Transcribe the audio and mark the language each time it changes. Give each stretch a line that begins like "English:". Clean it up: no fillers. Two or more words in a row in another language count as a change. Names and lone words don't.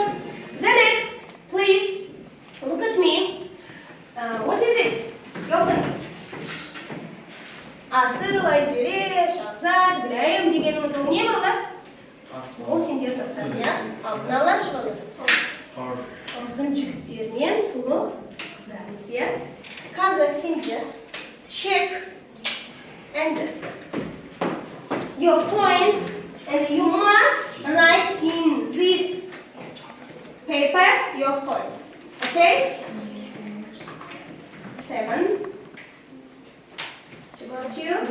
English: The next, please, look at me. What is it?
Kazakh: Görсеңіз. Асыл, Айзере, Шахзат, Гүлайым дегеніміз ол не болды? Ол сендер тоқтады, иә? Ал мыналар шығады. Біздің жігіттермен сұлу қыздарымыз, иә? Қазір сендер
English: check and your points and you must write in this paper your points. Okay? 7. Got you?